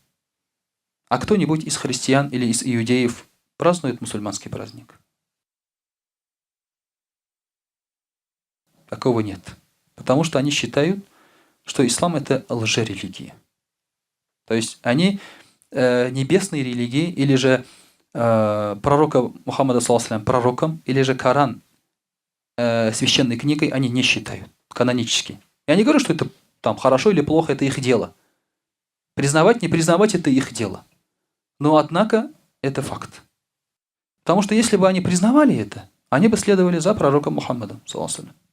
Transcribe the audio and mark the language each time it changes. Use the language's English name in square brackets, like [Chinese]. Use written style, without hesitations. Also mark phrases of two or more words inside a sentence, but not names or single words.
[Russian] А кто-нибудь из христиан или из иудеев празднует мусульманский праздник? Такого нет. Потому что они считают, что ислам – это лжерелигия. То есть они небесные религии, или же пророка Мухаммада, [Arabic] صلى الله عليه وسلم, [Russian] пророком, или же Коран священной книгой они не считают, канонически. Я не говорю, что это там хорошо или плохо, это их дело. Признавать, не признавать – это их дело. Но, однако, это факт. Потому что если бы они признавали это, они бы следовали за пророком Мухаммадом, [Arabic] صلى الله عليه وسلم.